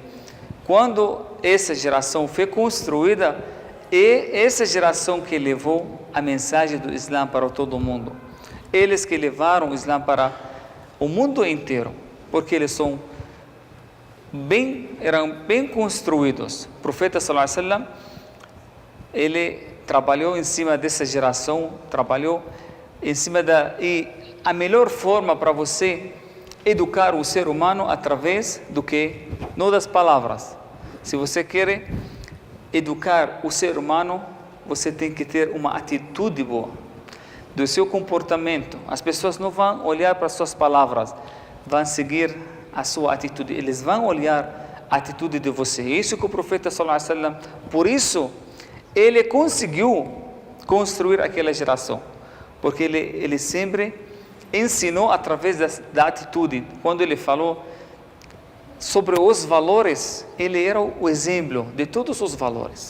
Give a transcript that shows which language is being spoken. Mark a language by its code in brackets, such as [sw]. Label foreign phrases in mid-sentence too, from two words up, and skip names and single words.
[pt] Quando essa geração foi construída, é essa geração que levou a mensagem do Islã para todo o mundo. Eles que levaram o Islã para o mundo inteiro, porque eles eram bem construídos. O profeta [ar] صلى الله عليه وسلم, [pt] ele trabalhou em cima dessa geração, trabalhou em cima e a melhor forma para você educar o ser humano através do que? Não das palavras. Se você quer educar o ser humano, você tem que ter uma atitude boa do seu comportamento. As pessoas não vão olhar para suas palavras, vão seguir a sua atitude. Eles vão olhar a atitude de você. Isso que o profeta [ar] صلى الله عليه وسلم, [pt] por isso ele conseguiu construir aquela geração, porque ele sempre ensinou através da atitude. Quando ele falou sobre os valores, ele era o exemplo de todos os valores.